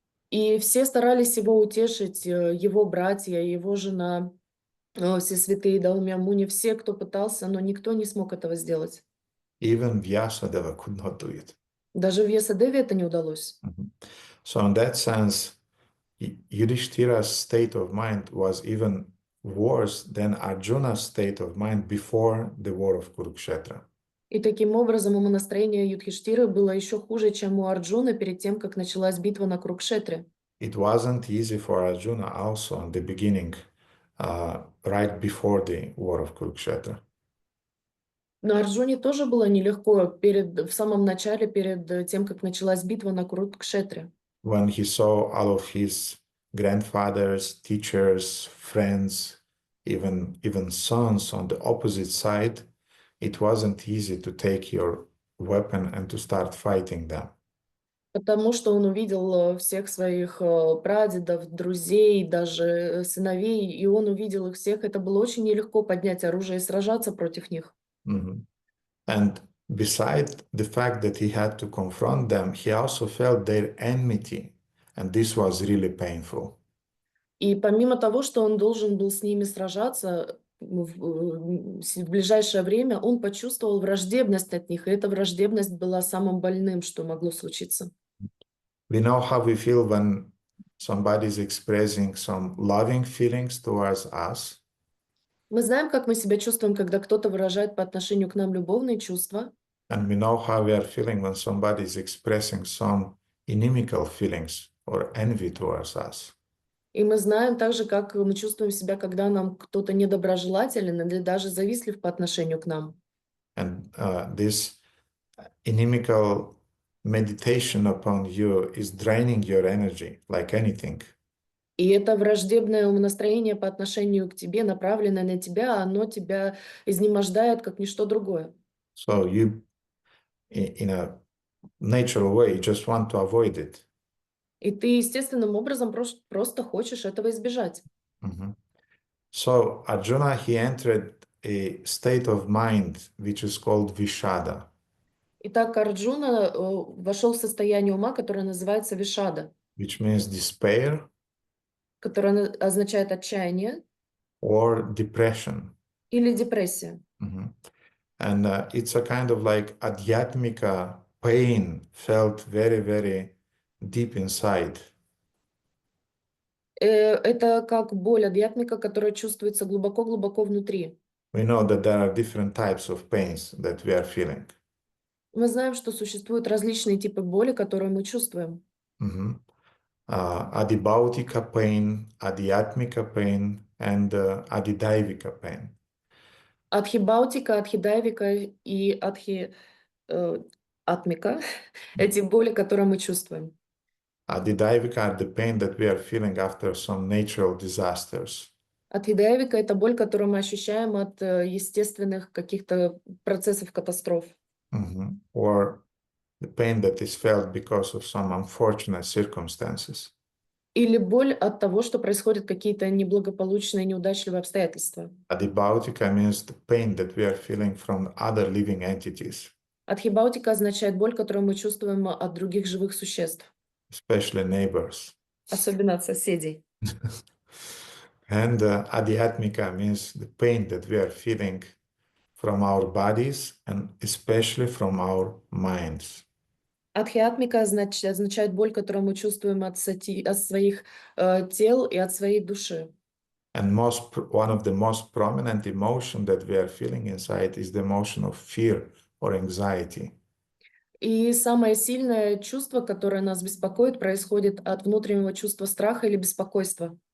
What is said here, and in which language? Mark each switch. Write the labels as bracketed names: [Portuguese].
[Russian] И все старались его утешить, его братья, его жена, все святые Даумя Муни, все, кто пытался, но никто не смог этого сделать. [English] Even Vyasadeva could not do it. [Russian] Даже Вьясадеве это не удалось. [English] So in that sense, Yudhishthira's state of mind was even worse than Arjuna's state of mind before the war of Kurukshetra. [Russian] И таким образом умонастроение Юдхиштиры было еще хуже, чем у Арджуны перед тем, как началась битва на Курукшетре. [English] It wasn't easy for Arjuna also in the beginning, right before the war of Kurukshetra. [Russian] Но Арджуне тоже было нелегко в самом начале, перед тем, как началась битва на Курукшетре. [English] When he saw all of his grandfathers, teachers, friends, even sons on the opposite side, it wasn't easy to take your weapon and to start fighting them. [Russian] Потому что он увидел всех своих прадедов, друзей, даже сыновей, и он увидел их всех. Это было очень нелегко поднять оружие и сражаться против них. [English] And besides the fact that he had to confront them, he also felt their enmity, and this was really painful. [Russian] И помимо того, что он должен был с ними сражаться, в ближайшее время он почувствовал враждебность от них, и эта враждебность была самым больным, что могло случиться. [English] We know how we feel when somebody is expressing some loving feelings towards us. [Russian] Мы знаем, как мы себя чувствуем, когда кто-то выражает по отношению к нам любовные чувства. [English] And we know how we are feeling when somebody is expressing some inimical feelings or envy towards us. [Russian] И мы знаем также, как мы чувствуем себя, когда нам кто-то недоброжелателен или даже завистлив по отношению к нам. [English] And this inimical meditation upon you is draining your energy like anything. [Russian] И это враждебное умонастроение по отношению к тебе, направленное на тебя, оно тебя изнемождает, как ничто другое. [English] So you, in a natural way, you just want to avoid it. [Russian] И ты естественным образом просто хочешь этого избежать. [English] So Arjuna, he entered a state of mind which is called Vishada. [Russian] Итак, Арджуна вошел в состояние ума, которое называется вишада, [English] Which means despair [Russian] которое означает отчаяние [English] or depression. [Russian] или депрессия. [English] And it's a kind of like adhyatmika pain felt very, very deep inside. [Russian] Это как боль адьятмика, которая чувствуется глубоко-глубоко внутри. [English] We know that there are different types of pains that we are feeling. [Russian] Мы знаем, что существуют различные типы боли, которые мы чувствуем. [English] Adibhautika pain, adhyatmika pain, and adidaivika pain. [Russian] Адхибаутика, адхидайвика и атмика – эти боли, которые мы чувствуем. [English] Adidaivika are the pain that we are feeling after some natural disasters. [Russian] Адхидайвика – это боль, которую мы ощущаем от естественных каких-то процессов катастроф. [English] Or the pain that is felt because of some unfortunate circumstances. [Russian] Или боль от того, что происходят какие-то неблагополучные, неудачливые обстоятельства. [English] Adibhautika means the pain that we are feeling from other living entities. [Russian] Адхибаутика означает боль, которую мы чувствуем от других живых существ. [English] Especially neighbors. [Russian] Особенно от соседей. [English] And adhyatmika means the pain that we are feeling from our bodies and especially from our minds. [Russian] Адхиатмика означает боль, которую мы чувствуем от своих тел и от своей души. [English] And one of the most prominent emotion that we are feeling inside is the emotion of fear or anxiety. [Russian] И самое сильное чувство, которое нас беспокоит, происходит от внутреннего чувства страха или беспокойства.